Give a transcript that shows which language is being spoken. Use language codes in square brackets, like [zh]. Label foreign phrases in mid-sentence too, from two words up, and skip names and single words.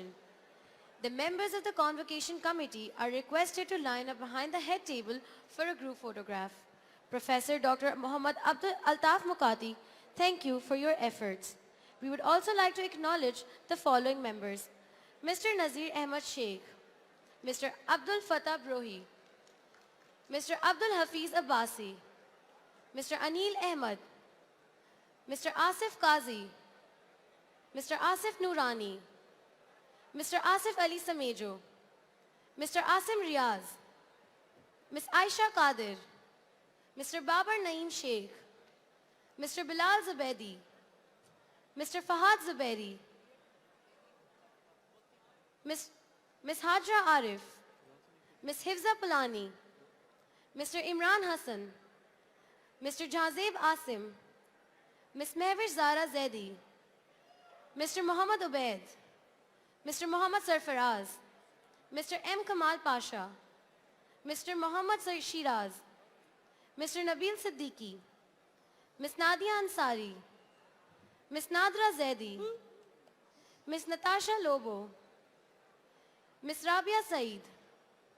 [en] The members of the Convocation Committee are requested to line up behind the head table for a group photograph. Professor Dr. Muhammad Abdul Altaf Mukati, thank you for your efforts. We would also like to acknowledge the following members: Mr. Nazir Ahmad Sheikh, Mr. Abdul Fatah Brohi, Mr. Abdul Hafiz Abbasi, Mr. Anil Ahmad, Mr. Asif Qazi, Mr. Asif Noorani, Mr. Asif Ali Samejo, Mr. Asim Riaz, Ms. Aisha Qadir, Mr. Babar Naeem Sheikh, Mr. Bilal Zubaidi, Mr. Fahad Zubairi, Ms. Hajra Arif, Ms. Hifza Palani, Mr. Imran Hassan, Mr. Jazeb Asim, Ms. Mehwish Zara Zaidi, Mr. Muhammad Ubaid, Mr. Muhammad Sarfaraz, Mr. M. Kamal Pasha, Mr. Muhammad Shiraz, Mr. Nabil Siddiqui, Ms. Nadia Ansari, Ms. Nadra Zaidi, Ms. Natasha Lobo, Ms. Rabia Saeed, Ms.